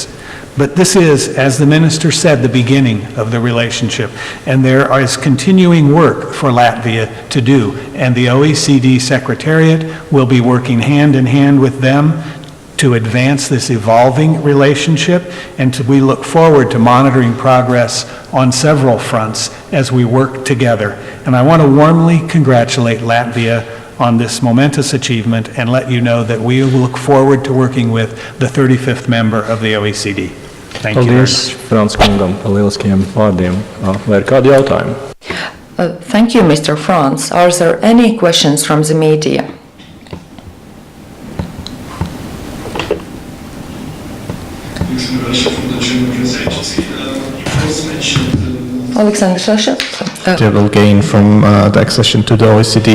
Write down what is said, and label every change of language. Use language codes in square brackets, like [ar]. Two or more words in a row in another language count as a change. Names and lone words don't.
[en] But this is, as the Minister said, the beginning of the relationship, and there is continuing work for Latvia to do, and the OECD Secretariat will be working hand in hand with them to advance this evolving relationship, and we look forward to monitoring progress on several fronts as we work together. And I want to warmly congratulate Latvia on this momentous achievement and let you know that we will look forward to working with the 35th member of the OECD. Thank you very much. [lv] Frantz kungam par lieliskajiem vārdiem. Vai ir kādi jautājumi? [en] Thank you, Mr. Frantz. Are there any questions from the media? Alexander Sasha. They will gain from the accession to the OECD.